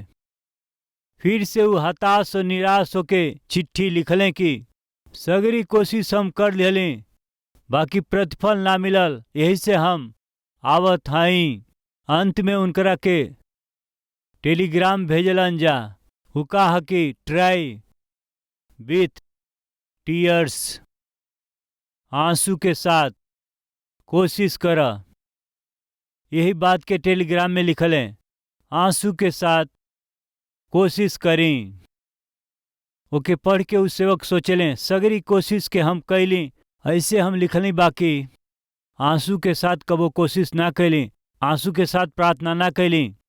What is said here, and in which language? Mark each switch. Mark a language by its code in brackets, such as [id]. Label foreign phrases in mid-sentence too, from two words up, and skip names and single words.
[bho] फिर से वो हताश और निराश होके चिट्ठी लिखलें कि सगरी कोशिश हम कर लेली, बाकी प्रतिफल ना मिलल, यही से हम आवत हई। अंत में उनकरा के टेलीग्राम भेजलन जा। वो कहा कि [en] try with tears, [bho] आंसू के साथ कोशिश कर। यही बात के टेलीग्राम में लिखलें, आंसू के साथ कोशिश करी। ओके पढ़ के उस सेवक सोचलें, सगरी कोशिश के हम कैली, ऐसे हम लिखली, बाकी आंसू के साथ कबो कोशिश ना कैली, आंसू के साथ प्रार्थना ना कैली।